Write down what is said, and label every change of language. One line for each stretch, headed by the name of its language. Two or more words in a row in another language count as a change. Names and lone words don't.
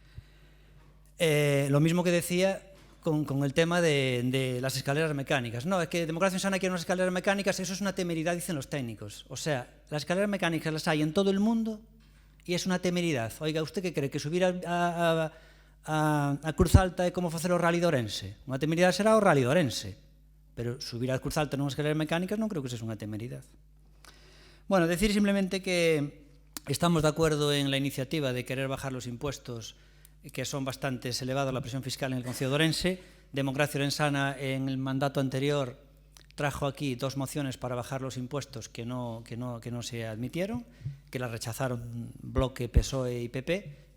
Spanish: Lo mismo que decía con el tema de las escaleras mecánicas. No, es que Democracia Sana quiere unas escaleras mecánicas, eso es una temeridad, dicen los técnicos. O sea, las escaleras mecánicas las hay en todo el mundo y es una temeridad. Oiga, ¿usted qué cree? ¿Que subir a Cruz Alta
Galician: é como facer o
Spanish: Rally de Ourense?
Galician: Unha temeridade será o Rally de Ourense, pero subir a Cruz Alta nunhas escaleras mecánicas non creo que sexa unha temeridade.
Spanish: Bueno, decir simplemente que estamos de acuerdo en la iniciativa de querer bajar los impuestos que son bastante elevados, la presión fiscal en el Concello de Ourense. Democracia Orensana en el mandato anterior trajo aquí 2 mociones para bajar los impuestos que no se admitieron, que las rechazaron Bloque, PSOE y PP.